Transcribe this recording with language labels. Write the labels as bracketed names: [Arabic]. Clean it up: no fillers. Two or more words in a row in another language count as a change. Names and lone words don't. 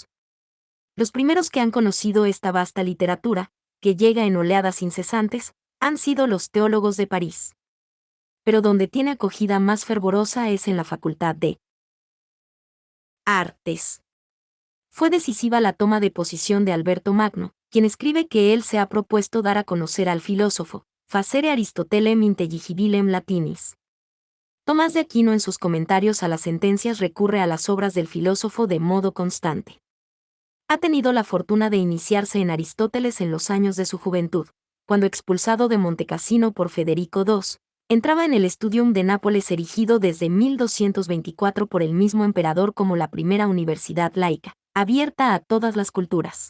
[Spanish] Los primeros que han conocido esta vasta literatura, que llega en oleadas incesantes, han sido los teólogos de París. Pero donde tiene acogida más fervorosa es en la Facultad de Artes. Fue decisiva la toma de posición de Alberto Magno, quien escribe que él se ha propuesto dar a conocer al filósofo, [Latin] facere Aristotelem intelligibilem latinis. [Spanish] Tomás de Aquino en sus comentarios a las sentencias recurre a las obras del filósofo de modo constante. Ha tenido la fortuna de iniciarse en Aristóteles en los años de su juventud, cuando expulsado de Montecassino por Federico II, entraba en el Studium de Nápoles erigido desde 1224 por el mismo emperador como la primera universidad laica, abierta a todas las culturas.